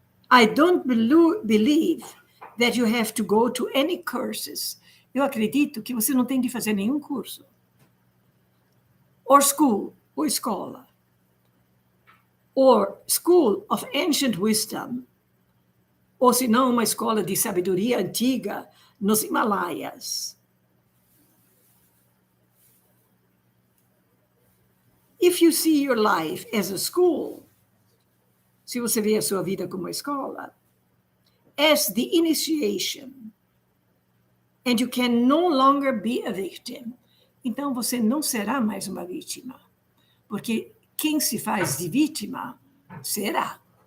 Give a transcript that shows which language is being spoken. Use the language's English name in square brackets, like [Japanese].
[English] I don't believe that you have to go to any courses. [Portuguese] Eu acredito que você não tem de fazer nenhum curso. [English] Or school, [Portuguese] ou escola. [English] Or school of ancient wisdom. [Portuguese] Ou se não, uma escola de sabedoria antiga nos Himalaias. [English] If you see your life as a school, [Portuguese] se você vê a sua vida como uma escola, [English] as the initiation, and you can no longer be a victim, [Portuguese] então você não será mais uma vítima, porque quem se faz de vítima será.